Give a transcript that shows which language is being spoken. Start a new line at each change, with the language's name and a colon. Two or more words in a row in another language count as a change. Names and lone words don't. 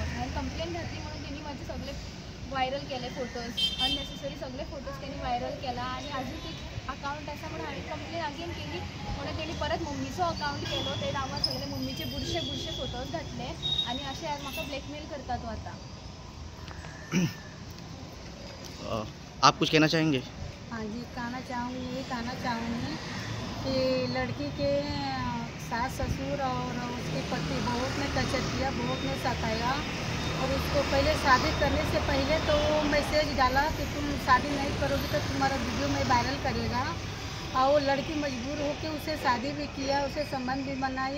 Konkani: हांवें कंप्लेन घातली म्हणून तेणी म्हाजे सगळे वायरल केले फोटोज, अननेसेसरी सगळे फोटोज तेणी वायरल केला आनी आजून एक अकाउंट आसा म्हणून हांवें
English: complaint again
Konkani: केली म्हणून तेणी परत मम्मीचो अकाउंट केलो, ते नांवार सगळे मम्मीचे बुरशे फोटोज घातले आनी अशें म्हाका ब्लॅकमेल करता तो आतां.
Hindi: आप कुछ कहना चाहेंगे? हाँ जी, कहना चाहूँगी कि लड़की के सास ससुर और उसके पति बहुत ने टचर किया, बहुत ने सताया और उसको पहले शादी करने से पहले तो वो मैसेज डाला कि तुम शादी नहीं करोगी तो तुम्हारा वीडियो मैं वायरल करेगा और वो लड़की मजबूर होकर उसे शादी भी किया, उसे संबंध भी बनाई.